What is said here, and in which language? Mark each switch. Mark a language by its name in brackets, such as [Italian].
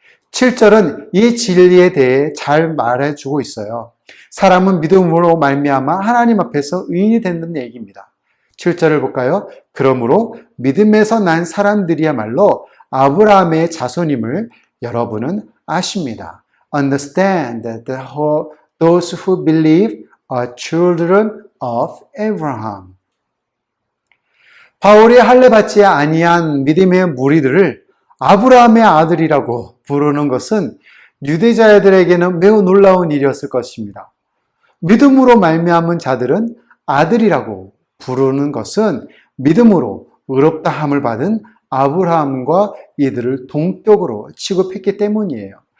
[Korean] 7절은 이 진리에 대해 잘 말해주고 있어요. 사람은 믿음으로 말미암아 하나님 앞에서 의인이 된다는 얘기입니다. 7절을 볼까요? 그러므로 믿음에서 난 사람들이야말로 아브라함의 자손임을 여러분은 아십니다. [English] Understand that those who believe are children of Abraham. [Korean] 바울이 할례 받지 아니한 믿음의 무리들을 아브라함의 아들이라고 부르는 것은 유대자들에게는 매우 놀라운 일이었을 것입니다. 믿음으로 말미암은 자들은 아들이라고 부르는 것은 믿음으로 의롭다함을 받은 아브라함과 이들을 동격으로 취급했기 때문이에요.